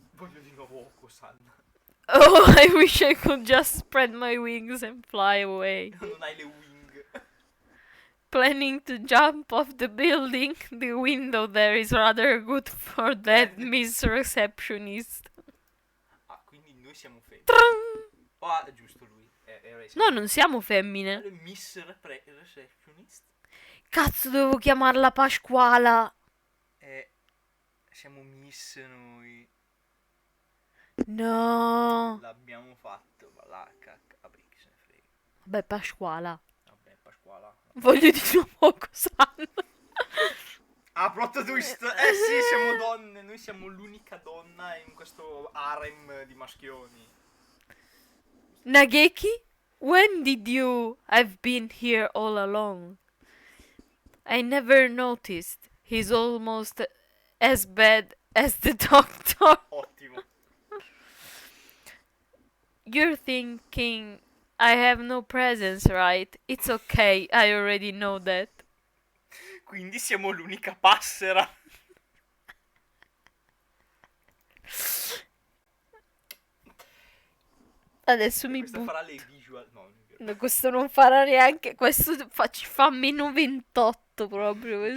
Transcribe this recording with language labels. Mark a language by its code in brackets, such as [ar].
[it] Voglio di nuovo Okosan. [en] Oh, I wish I could just spread my wings and fly away. [it] Non hai le wing. [en] Planning to jump off the building. The window there is rather good for that Miss Receptionist. [it] Ah, quindi noi siamo femmine. È giusto lui. No, non siamo femmine. [en] Miss Receptionist. [it] Cazzo, dovevo chiamarla Pasquala. Siamo miss noi. No. L'abbiamo fatto. La cacca. Vabbè, chi se ne frega. Vabbè, Pasquala. Vabbè, Pasquala. Voglio di nuovo Cosan. Ah, plot twist. Sì, siamo donne. Noi siamo l'unica donna in questo harem di maschioni. [en] Nageki? When did you? I've been here all along. I never noticed. He's almost as bad as the doctor. [it] Ottimo. [en] You're thinking I have no presence, right? It's okay, I already know that. [it] Quindi siamo l'unica passera. Adesso mi Questa farà le visual. No, questo non farà neanche. Questo ci fa meno 28 proprio.